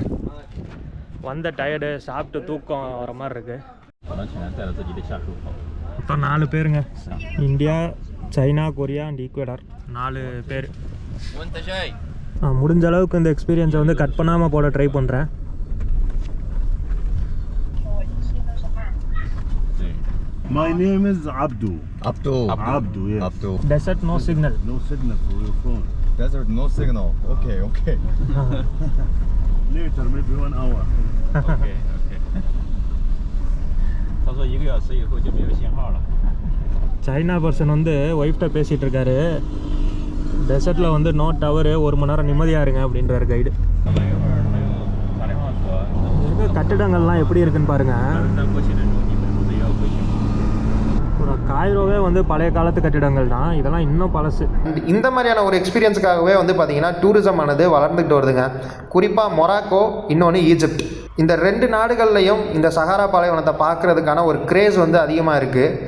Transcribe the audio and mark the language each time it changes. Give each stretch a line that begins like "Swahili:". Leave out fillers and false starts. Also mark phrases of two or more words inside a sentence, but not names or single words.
Tamil: வந்த டயர்டு, சாப்பிட்டு தூக்கம் வர மாதிரி இருக்குது. மொத்தம் 4 பேருங்க. இந்தியா, சைனா, கொரியா அண்ட் ஈக்குவடார் 4 பேர். முடிஞ்ச அளவுக்கு இந்த எக்ஸ்பீரியன்ஸை வந்து கட் பண்ணாமல் போட ட்ரை பண்ணுறேன்.
English: My name is Abdu. Abdu. Abdu, yes. Abdu. Desert no signal. No signal for your phone. Desert no signal. Okay. Later, maybe 1 hour. Okay.
Chinese: 他说1个小时以后就没有信号了。
Tamil: சைனா பர்சன் வந்து ஒய்ஃப்ட்ட பேசிகிட்டு இருக்காரு. டெசர்ட்டில் வந்து
English: no tower,
Tamil: 1 மணி நேரம் நிம்மதியாக இருங்க அப்படின்றாரு கைடு.
Chinese: 他们一会儿他又打电话说，
Tamil: இருக்க கட்டிடங்கள்லாம் எப்படி இருக்குன்னு பாருங்கள்.
Chinese: 但过去的时候你们不是也要回去吗？
Tamil: ஒரு காய்ரோவே வந்து பழைய காலத்து கட்டிடங்கள் தான். இதெல்லாம் இன்னும் பழசு. இந்த மாதிரியான ஒரு எக்ஸ்பீரியன்ஸுக்காகவே வந்து பார்த்திங்கன்னா டூரிசம் ஆனது வளர்ந்துக்கிட்டு வருதுங்க. குறிப்பாக மொராக்கோ, இன்னொன்று ஈஜிப்ட். இந்த 2 நாடுகள்லையும் இந்த சஹாரா பாலைவனத்தை பார்க்குறதுக்கான ஒரு கிரேஸ் வந்து அதிகமாக இருக்குது.